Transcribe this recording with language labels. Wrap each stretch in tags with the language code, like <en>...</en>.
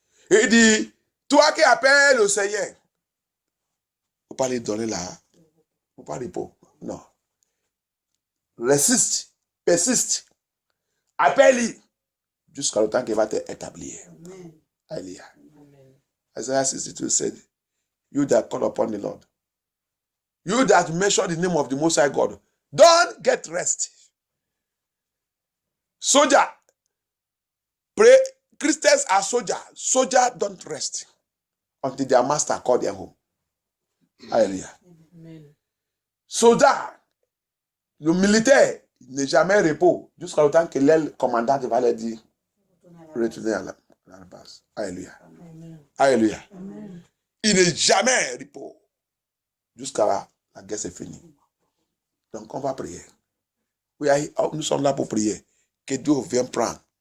<fr>Il dit, toi qui appelles le Seigneur, il ne faut pas lui donner là. Il ne faut pas répondre. Non. Résiste, persiste. Appelle-lui. jusqu'à le temps qu'il va t'établir. Alléluia.</fr> <en>Isaiah 62 said, you that call upon the Lord, you that mention the name of the Most High God, don't get rest. Soldier, pray. Christians are soldiers. Soldiers don't rest until their master call them home.</en> <fr>Alléluia. Soldat, le militaire n'est jamais repos jusqu'à le temps que l'aile commandante va leur dire retourner à la base. Alléluia. Alléluia. Il n'est jamais repos jusqu'à la guerre c'est fini. Donc on va prier. Nous sommes là pour prier. Que Dieu vienne prendre.</fr>